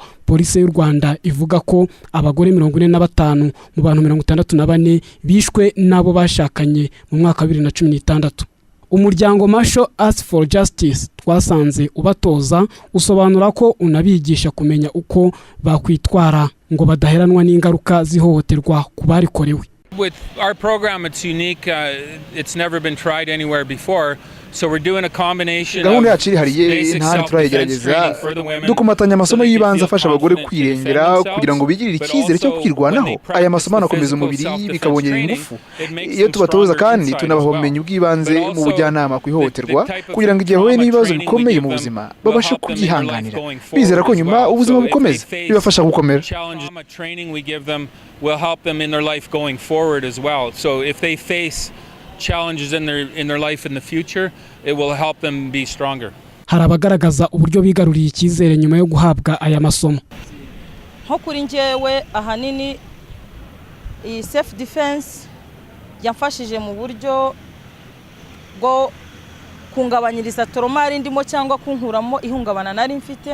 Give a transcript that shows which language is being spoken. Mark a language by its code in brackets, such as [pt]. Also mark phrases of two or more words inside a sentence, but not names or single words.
[rw] Polisi y'u Rwanda ivuga ko abagore 45 mu bantu 64 bishwe nabo bashakanye mu mwaka wa 2016. Umuryango Martial Arts for Justice twasanze ubatoza usobanura ko unabigisha kumenya uko bakwitwara ngo badaheranwa n'ingaruka zihohoterwa ku barikorewe. [en] With our program, it's unique. It's never been tried anywhere before. So we're doing a combination of [rw] yacu ihariye nta turayigerageza dukomatanya amasomo y'ibanze afasha abagore kwirengera kugira ngo bigirire icyizere cyo kwirwanaho. Aya masomo anakomeza umubiri bikabongerera ingufu. Iyo tubatoza kandi tunabahomenya ubwibanze mu bujyanama ku ihohoterwa kugira ngo igihe huye n'ibibazo bikomeye mu buzima babashe kubyihanganira, bizera ko nyuma ubuzima bukomeza bibafasha gukomera. [en] Will help them in their life going forward as well. So if they face challenges in their life in the future, it will help them be stronger. [rw] Hari abagaragaza uburyo bigaruriye icyizere nyuma yo guhabwa aya masomo. Nko kuri njyewe ahanini iyi [en] self defense [rw] yamfashije mu buryo bwo kungabanyiriza toromari ndimo cyangwa kunkuramo ihungabana nari mfite.